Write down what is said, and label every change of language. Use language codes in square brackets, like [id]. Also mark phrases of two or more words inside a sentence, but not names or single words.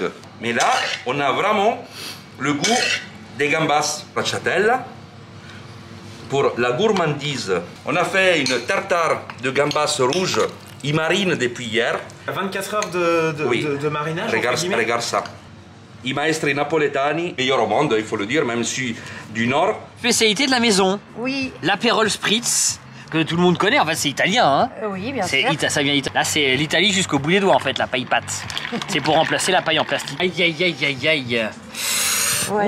[fr] Mais là, on a vraiment le goût des gambas stracciatella. Pour la gourmandise, on a fait une tartare de gambas rouges. Ils marinent depuis hier. 24 heures de marinage. Regarde ça. [it] I maestri napoletani, [fr] meilleurs au monde, il faut le dire, même si du Nord. Spécialité de la maison, Oui, l'apérole spritz, que tout le monde connaît. En fait, c'est italien. Hein. oui, bien C'est sûr. ça vient d'Italie. Là, c'est l'Italie jusqu'au bout des doigts en fait, la paille pâte. C'est pour remplacer la paille en plastique. Aïe aïe aïe aïe aïe. Voici